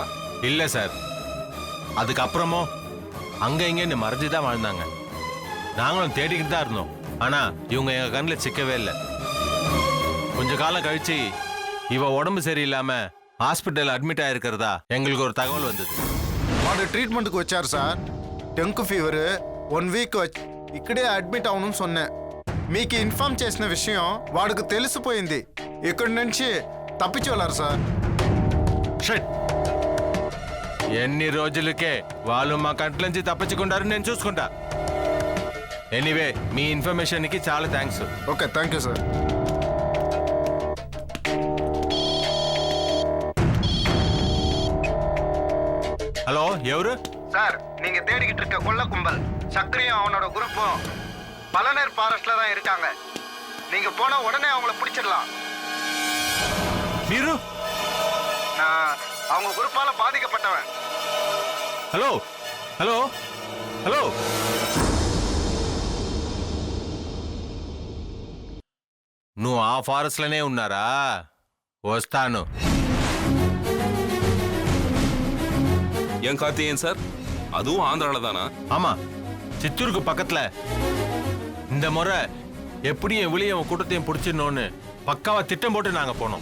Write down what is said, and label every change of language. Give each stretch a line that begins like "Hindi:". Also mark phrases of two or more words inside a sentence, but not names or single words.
Tamil: இல்ல சார், அதுக்கப்புறமும் அங்க இங்க மறைஞ்சுதான் வாழ்ந்தாங்க. நாங்களும் தேடிக்கிட்டு தான் இருந்தோம். ஆனா இவங்க எங்க கண்ணில் சிக்கவே இல்லை. கொஞ்ச காலம் கழிச்சு இவ உடம்பு சரியில்லாம ஹாஸ்பிட்டல் அட்மிட் ஆயிருக்கிறதா எங்களுக்கு ஒரு தகவல் வந்தது.
Telugu: వాడు ట్రీట్మెంట్కి వచ్చారు సార్.
English: dengue fever
Telugu: 1 వీక్ ఇక్కడే అడ్మిట్ అవను సొన్నే. మీకు ఇన్ఫార్మ్ చేసిన విషయం వాడికి తెలిసిపోయింది. ఇక్కడి నుంచి తప్పించోలారు సార్. షట్. ఎన్ని రోజులకే వాళ్ళు మా కంట్ల నుంచి తప్పించుకుంటారు, నేను చూసుకుంటా. ఎనీవే, మీ ఇన్ఫర్మేషన్కి చాలా థ్యాంక్స్.
English: Okay, thank you sir.
Telugu: హలో ఎవరు?
Tamil: சார் நீங்க தேடிக்கிட்டு இருக்க கொள்ள கும்பல் சக்கரையும் அவனோட குரூப்பும் பலநேர் ஃபாரஸ்ட்ல தான் இருக்காங்க. நீங்க போனா உடனே அவங்கள பிடிச்சிடலாம்.
Telugu: மீரு?
Tamil: நான் அவங்க குரூப்பால பாதிக்கப்பட்டவன்.
Telugu: హలో హలో హలో నువ్వు ఆ ఫారెస్ట్లోనే ఉన్నారా? వస్తాను.
Tamil: ஏன் கார்த்திகேயன் சார், அதுவும் ஆந்திரால தானா? ஆமா, சித்தூருக்கு பக்கத்துல. இந்த முறை எப்படியும் எவ்வளியும் கூட்டத்தையும் பிடிச்சிடணும்னு பக்காவா திட்டம் போட்டு நாங்க போனோம்.